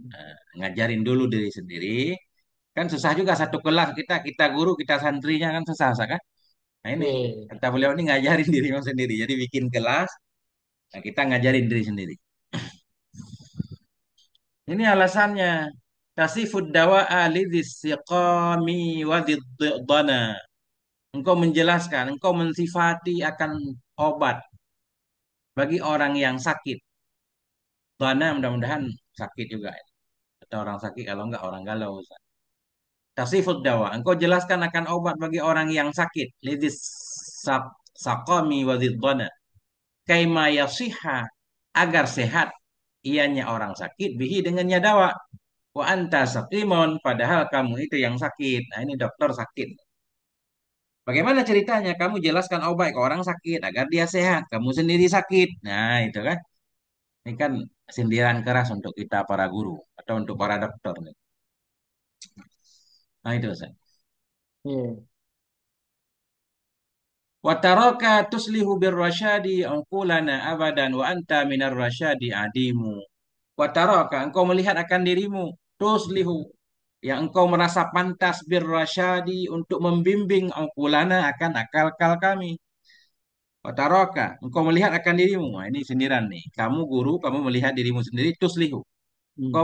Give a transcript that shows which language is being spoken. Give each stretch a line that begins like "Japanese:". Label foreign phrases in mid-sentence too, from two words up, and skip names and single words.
Indonesian: Ngajarin dulu diri sendiri. Kan susah juga satu kelas kita guru, kita santrinya kan susah kan. Nah ini, iya. kata beliau ini ngajarin dirimu sendiri. Jadi bikin kelas, nah kita ngajarin diri sendiri. Ini alasannya.
Arabic: تصف الدواء لذي السقام وذي الضنى.
Indonesian: Engkau menjelaskan, engkau mensifati akan obat bagi orang yang sakit. Dana mudah-mudahan sakit juga. Atau orang sakit kalau enggak orang galau.
Arabic: تصف الدواء.
Indonesian: Engkau jelaskan akan obat bagi orang yang sakit.
Arabic: لذي السقام وذي الضنى. كيما يصح.
Indonesian: Agar sehat. Ianya orang sakit. Bihi dengannya dawa.
Arabic: وأنت سقيم.
Indonesian: Padahal kamu itu yang sakit. Nah ini dokter sakit. Bagaimana ceritanya? Kamu jelaskan obat ke orang sakit agar dia sehat. Kamu sendiri sakit. Nah, itu kan. Ini kan sindiran keras untuk kita para guru atau untuk para dokter nih. Nah, itu Ustaz. Iya.
Arabic: وتراك تصلح بالرشاد عقولنا أبدا وأنت من الرشاد عديم. وتراك
Indonesian: engkau melihat akan dirimu tuslihu yang engkau merasa pantas birrasyadi untuk membimbing unqulana akan akal-akal kami. Wataroka, engkau melihat akan dirimu. Nah, ini sindiran nih. Kamu guru, kamu melihat dirimu sendiri, tuslihu. Hmm.